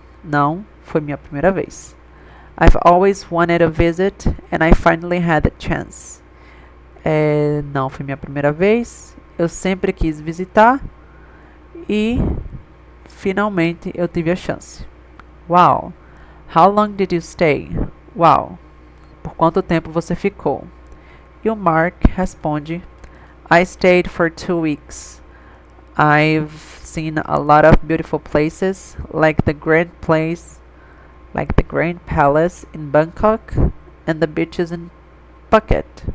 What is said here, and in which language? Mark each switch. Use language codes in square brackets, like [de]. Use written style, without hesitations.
[pt] Não, foi minha primeira vez. [en] I've always wanted to visit and I finally had the chance. [pt] Não, foi minha primeira vez. Eu sempre quis visitar e finalmente eu tive a chance. Wow. [en] How long did you stay? Wow. [pt] Por quanto tempo você ficou? E o Mark responde: [en] I stayed for 2 weeks. I've seen a lot of beautiful places, like the Grand Palace in Bangkok and the beaches in Phuket.